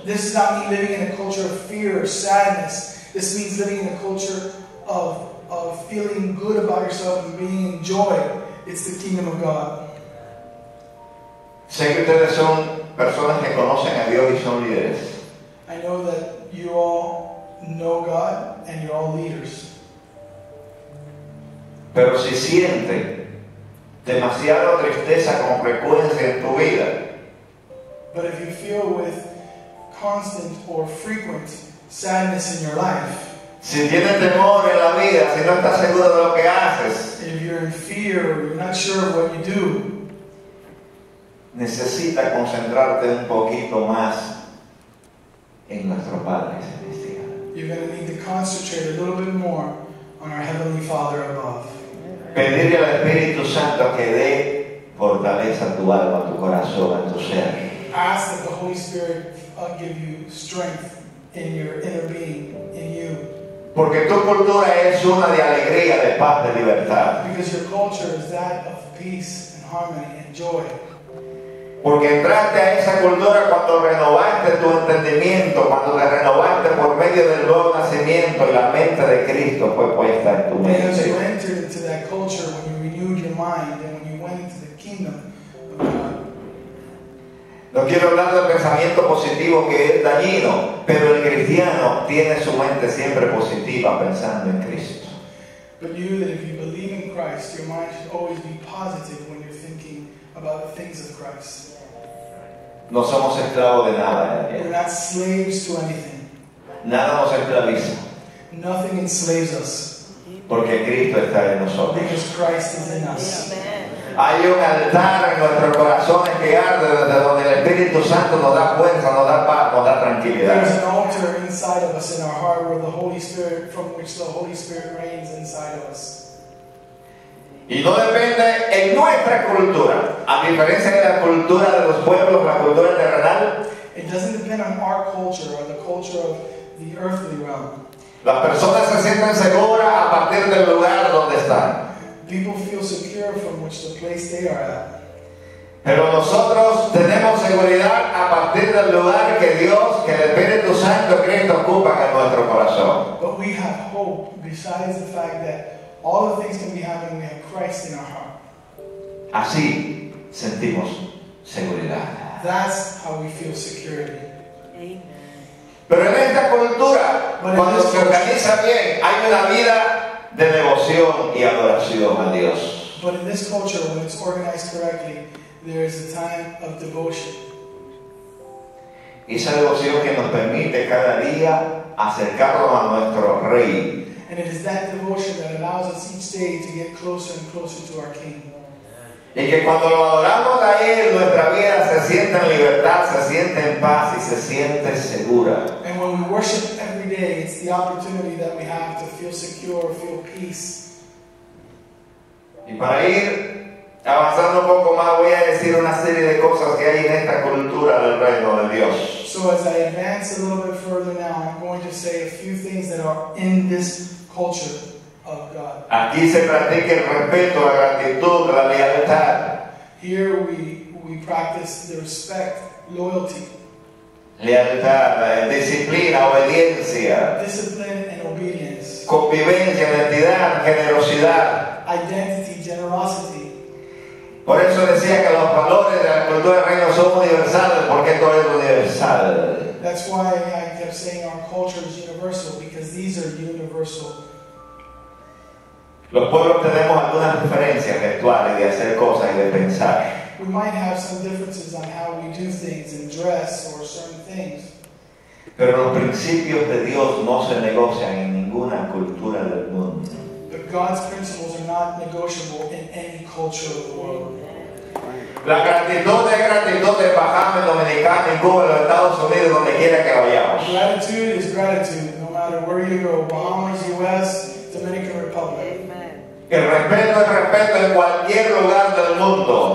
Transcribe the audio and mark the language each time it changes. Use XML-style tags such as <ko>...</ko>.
<en>This is not me living in a culture of fear or sadness. This means living in a culture of feeling good about yourself and being in joy. It's the kingdom of God.</en> <es>Sé que ustedes son personas que conocen a Dios y son líderes.</es> <en>I know that you all know God and you're all leaders.</en> <es>Pero si siente demasiada tristeza con frecuencia en tu vida,</es> <en>But if you feel with constant or frequent sadness in your life,</en> <es>si tienes temor en la vida, si no estás seguro de lo que haces,</es> <en>if you're in fear or you're not sure of what you do,</en> <es>necesitas concentrarte un poquito más en nuestro Padre Celestial.</es> <en>you're going to need to concentrate a little bit more on our Heavenly Father above.</en> <es>Pedirle al Espíritu Santo que dé fortaleza a tu alma, a tu corazón, a tu ser.</es> <en>Ask that the Holy Spirit give you strength in your inner being, in you.</en> <es>Porque tu cultura es una de alegría, de paz, de libertad.</es> <en>Because your culture is that of peace and harmony and joy.</en> <es>Porque entraste a esa cultura cuando renovaste tu entendimiento, cuando te renovaste por medio del nuevo nacimiento y la mente de Cristo fue puesta en tu</es> <en>Because you</en> <es>mente.</es> <en>entered into that culture when you renewed your mind and when you went into the kingdom of God.</en> <es>No quiero hablar del pensamiento positivo que es dañino, pero el cristiano tiene su mente siempre positiva pensando en Cristo.</es> <en>But you, that if you believe in Christ, your mind should always be positive when you're thinking about the things of Christ.</en> <es>No somos esclavos de nada.</es> <en>We're not slaves to anything.</en> <es>Nada nos esclaviza,</es> <en>Nothing enslaves us</en> <es>porque Cristo está en nosotros.</es> <en>because Christ is in us.</en> <es>Hay un altar en nuestros corazones que arde desde donde el Espíritu Santo nos da fuerza, nos da paz, nos da</es> <en>There's</en> <es>tranquilidad.</es> <en>an altar inside of us in our heart where the Holy Spirit, from which the Holy Spirit reigns inside of us.</en> <es>Y no depende en nuestra cultura, a diferencia de la cultura de los pueblos, la cultura terrenal.</es> <en>It doesn't depend on our culture or the culture of the earthly realm.</en> <es>Las personas se sienten seguras a partir del lugar donde están.</es> <en>People feel secure from which the place they are at.</en> <es>Pero nosotros tenemos seguridad a partir del lugar que Dios, que el Espíritu Santo Cristo ocupa en nuestro corazón.</es> <en>But we have hope besides the fact that all the things can be happening. We have Christ in our heart.</en> <es>Así sentimos seguridad.</es> <en>That's how we feel security.</en> <es>Pero en esta cultura, cuando se organiza bien, hay una vida de devoción y adoración a Dios.</es> <en>But in this culture, when it's organized correctly, there is a time of devotion.</en> <es>Esa devoción que nos permite cada día acercarnos a nuestro Rey.</es> <en>And it is that devotion that allows us each day to get closer and closer to our King.</en> <es>Y que cuando lo adoramos a Él, nuestra vida se siente en libertad, se siente en paz y se siente segura.</es> <en>And when we worship every day, it's the opportunity that we have to feel secure, feel peace.</en> <es>Y para ir avanzando un poco más, voy a decir una serie de cosas que hay en esta cultura del reino de Dios.</es> <en>So as I advance a little bit further now, I'm going to say a few things that are in this culture of God.</en> <es>Aquí se practica el respeto, la gratitud, la lealtad.</es> <en>Here we practice the respect, loyalty,</en> <es>Lealtad, disciplina, obediencia,</es> <en>discipline, and obedience,</en> <es>convivencia, identidad, generosidad.</es> <en>identity, generosity.</en> <es>Por eso decía que los valores de la cultura del reino son universales, porque esto es universal.</es> <en>That's why I kept saying our culture is universal, because these are universal.</en> <es>Los pueblos tenemos algunas diferencias de actuar y de hacer cosas y de pensar.</es> <en>We might have some differences on how we do things and dress or certain things.</en> <es>Pero los principios de Dios no se negocian en ninguna cultura del mundo.</es> <en>But God's principles are not negotiable in any culture of the world.</en> <es>La gratitud es gratitud en Bahamas, Dominicana, en Cuba, en los Estados Unidos, donde quiera que vayamos.</es> <en>Gratitude is gratitude, no matter where you go. Bahamas, U.S., Dominican Republic.</en> <es>El respeto es respeto en cualquier lugar del mundo.</es>